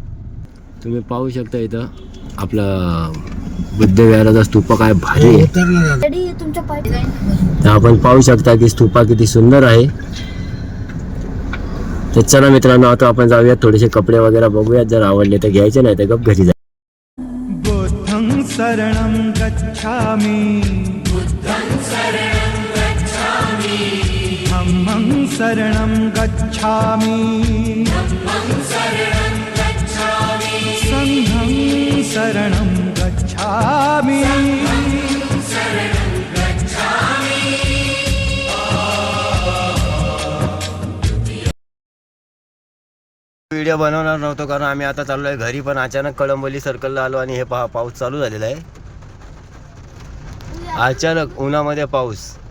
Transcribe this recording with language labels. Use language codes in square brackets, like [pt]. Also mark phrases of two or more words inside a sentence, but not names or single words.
[mr] तुम्ही पाहू शकता इथं आपलं बुद्धविहाराचा स्तूप काय भारी आहे. तर आपण पाहू शकता की स्तूपा किती सुंदर आहे. तर चला मित्रांनो आता आपण जाऊयात थोडेसे कपडे वगैरे बघूयात. जर आवडले तर घ्यायचे नाही तर गप घरी जा. [pi] बुद्धं शरणं गच्छामि धम्मं शरणं गच्छामि संघं शरणं गच्छामि. [mr] व्हिडिओ बनवणार नव्हतो कारण आम्ही आता चाललो आहे घरी. पण अचानक कळंबोली सर्कलला आलो आणि हे पहा पाऊस चालू झालेला आहे. अचानक उन्हामध्ये पाऊस.